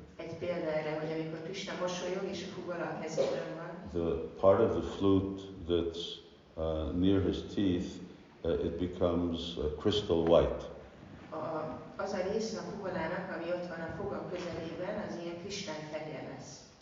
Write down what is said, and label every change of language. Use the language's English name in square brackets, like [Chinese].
[Hungarian] egy példa erre, hogy amikor Krishna mosolyog és a fuvola a kezében van, [English] the part of the flute that's near his teeth, it becomes crystal white. [Hungarian] Az a része a fuvolának, ami ott van a foga közelében, az ilyen kristályfehér lesz.